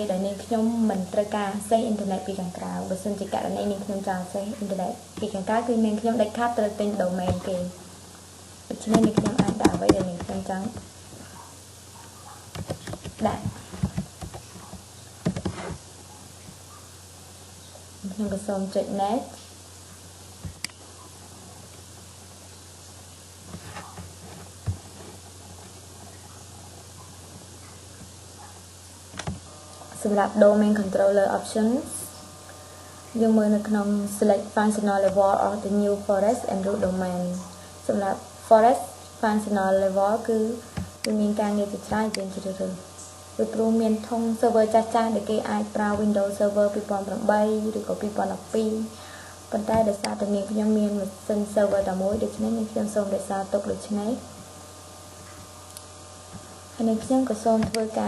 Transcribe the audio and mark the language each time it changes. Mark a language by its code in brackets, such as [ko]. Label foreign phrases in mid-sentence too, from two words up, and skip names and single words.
[km] ដែលនាងខ្ញុំមិនត្រូវការ [en] access internet [km] ពីខាងក្រៅបើសិនជាករណីនាងខ្ញុំចង់ [en] access internet [km] ពីខាងក្រៅគឺនាងខ្ញុំដាច់ខាតត្រូវទិញ domain គេដូច្នេះនាងខ្ញុំអាចដាក់អ្វីដែលនាងខ្ញុំចង់ដាក់ខ្ញុំក៏សូមចុច next សម្រាប់ [en] domain controller options [km] យើងមើលនៅក្នុង [en] select functional level of the new forest and root domain [km] សម្រាប់ [en] forest functional level [km] គឺមាន ការងារជាច្រើនយើងជ្រើសរើសពីព្រោះមានធុង server ចាស់ៗដែលគេអាចប្រើ Windows Server 2008ឬក៏2012ប៉ុន្តែដោយសារតែនាងខ្ញុំមានម៉ា ស៊ីន server តែមួយដូច្នេះនាងខ្ញុំសូមរក្សាទុកដូច្នេះ nênខ្ញុំក៏សូមធ្វើការ